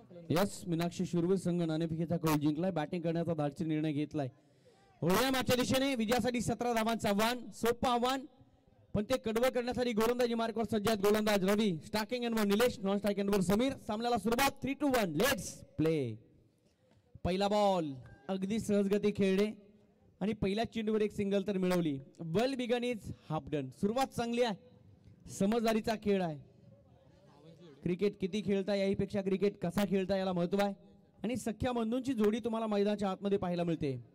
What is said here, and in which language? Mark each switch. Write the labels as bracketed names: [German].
[Marathi] Yes, Meenakshi शूरवीर संघ नाणेफेकीचा कौल जिंकलाय. बॅटिंग करण्याचा धाडसी निर्णय घेतलाय. होळ्या मॅचच्या दिशेने विजयासाठी 17 धावांचं आव्हान. सोपं आव्हान, पण ते कडवं करण्यासाठी गोलंदाजी मार्कवर सज्ज आहेत गोलंदाज रवी. स्टार्किंग एंडवर निलेश, नॉन स्ट्राइक एंडवर समीर. सामन्याला सुरुवात 3-1. [English] Let's play. [Marathi] पहिला बॉल अगदी सहजगती खेळले आणि पहिल्या चेंडूवर एक सिंगल तर मिळवली. [English] Well begun is half done. [Marathi] सुरुवात चांगली आहे, समजदारीचा खेळ आहे. क्रिकेट किती खेळता याहीपेक्षा क्रिकेट कसा खेळता याला महत्व आहे. आणि सख्या बंधूंची जोडी तुम्हाला मैदानाच्या आतमध्ये पाहायला मिळते.